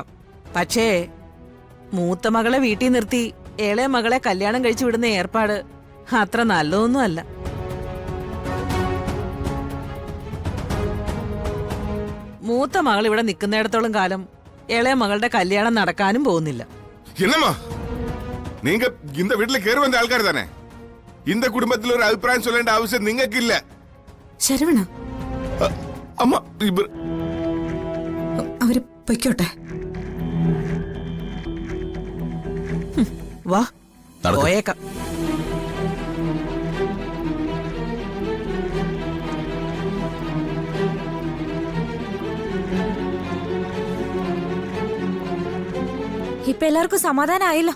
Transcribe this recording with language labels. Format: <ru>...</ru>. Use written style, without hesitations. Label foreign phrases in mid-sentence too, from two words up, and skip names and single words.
<ml>പക്ഷേ മൂത്ത മകളെ വീട്ടിൽ നിർത്തി ഇളയ മകളെ കല്യാണം കഴിച്ചു വിടുന്ന ഏർപ്പാട് അത്ര നല്ലതൊന്നും അല്ല. മൂത്ത മകൾ ഇവിടെ നിൽക്കുന്നിടത്തോളം കാലം ഇളയ മകളുടെ കല്യാണം നടക്കാനും പോകുന്നില്ല.</ml> <ta>என்னம்மா நீங்க இந்த வீட்டுல கேறு வந்த ஆள்கார் தானே? இந்த குடும்பத்தில் ஒரு அபிப்பிராயம் சொல்ல வேண்டிய அவசியம்</ta> <ml>നിങ്ങൾക്ക് ഇല്ല. ശരവണ, അമ്മ അവര് പൊയ്ക്കോട്ടെ. വാ, പോയേക്കാം. ഇപ്പൊ എല്ലാവർക്കും സമാധാനമായല്ലോ.</ml>